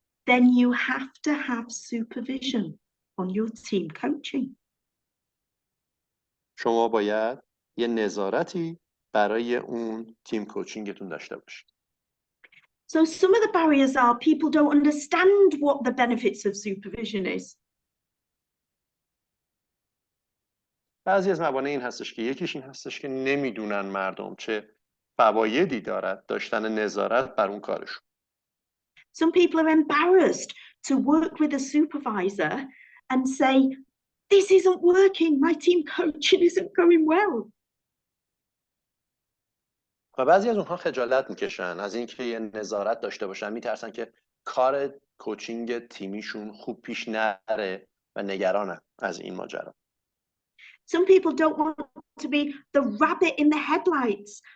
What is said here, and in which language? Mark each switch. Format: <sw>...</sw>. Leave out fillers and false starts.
<en>Then you have to have supervision on your team coaching.</en> <fa>شما باید یه نظارتی برای اون تیم کوچینگتون داشته باشید.</fa> <en>So some of the barriers are people don't understand what the benefits of supervision is.</en> <fa>بعضی از موانع این هستش که یکیش این هستش که نمیدونن مردم چه فوایدی دارد داشتن نظارت بر اون کارشون.</fa> <en>Some people are embarrassed to work with a supervisor and say, this isn't working, my team coaching isn't going well.</en> <fa>و بعضی از اونها خجالت میکشن از اینکه یه نظارت داشته باشن، میترسن که کار کوچینگ تیمیشون خوب پیش نره و نگرانن از این ماجرا.</fa> <en>Some people don't want to be the rabbit in the headlights.</en>